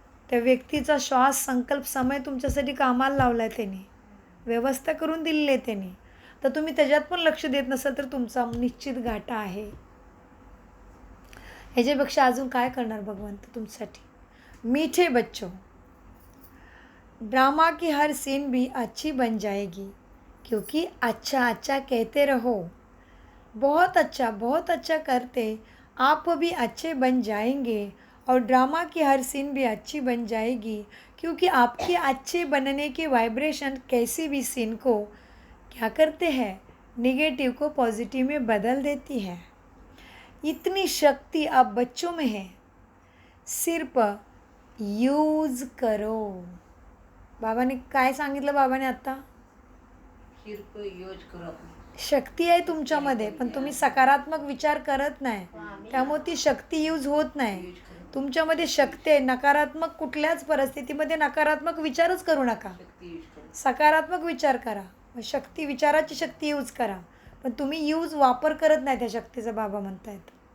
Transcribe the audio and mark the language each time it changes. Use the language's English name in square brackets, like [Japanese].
[Marathi] त्या व्यक्तीचा श्वास, संकल्प, समय तुमच्यासाठी कामाला लावला आहे त्यांनी, व्यवस्था करून दिलेली आहे त्यांनी, तर तुम्ही त्याच्यात पण लक्ष देत नसाल तर तुमचा निश्चित घाटा आहे। ह्याच्यापेक्षा अजून काय करणार भगवंत तुमच्यासाठी। [Hindi] मीठे बच्चों, ड्रामा की हर सीन भी अच्छी बन जाएगी, क्योंकि अच्छा कहते रहो, बहुत अच्छा करते आप भी अच्छे बन जाएंगे। और ड्रामा की हर सीन भी अच्छी बन जाएगी, क्योंकि आपके अच्छे बनने के वाइब्रेशन कैसी भी सीन को क्या करते हैं, नेगेटिव को पॉजिटिव में बदल देती है। इतनी शक्ति आप बच्चों में है, सिर्फ यूज करो। [Marathi] बाबाने काय सांगितलं, बाबाने आत्ता [Hindi] सिर्फ यूज करो [Marathi] शक्ती आहे तुमच्यामध्ये, पण तुम्ही सकारात्मक विचार करत नाही, त्यामुळे ती शक्ती यूज होत नाही. [Hindi] यूज करो [Marathi] तुमच्यामध्ये शक्ती आहे. नकारात्मक कुठल्याच परिस्थितीमध्ये नकारात्मक विचारच करू नका. [Hindi] शक्ती यूज करो [Marathi] सकारात्मक विचार करा. शक्ती, विचाराची शक्ती यूज करा. पण तुम्ही वापर करत नाही त्या शक्तीचा, बाबा म्हणतायत.